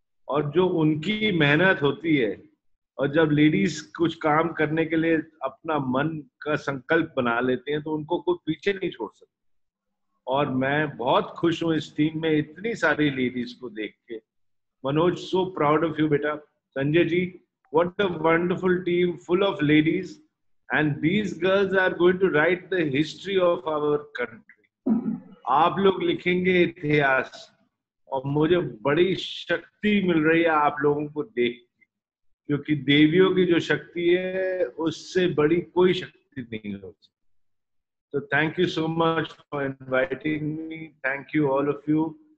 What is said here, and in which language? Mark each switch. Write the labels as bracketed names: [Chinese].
[Hindi] और जो उनकी मेहनत होती है, और जब लेडीज कुछ काम करने के लिए अपना मन का संकल्प बना लेते हैं तो उनको कोई पीछे नहीं छोड़ सकता। और मैं बहुत खुश हूँ इस टीम में इतनी सारी लेडीज को देख के। [English] Manoj, so proud of you बेटा। Sanjay ji, what a wonderful team full of ladies, and these girls are going to write the history of our country. [Hindi] आप लोग लिखेंगे इतिहास, और मुझे बड़ी शक्ति मिल रही है आप लोगों को देख के, क्योंकि देवियों की जो शक्ति है उससे बड़ी कोई शक्ति नहीं होती। [English] तो thank you so much for inviting me. Thank you all of you.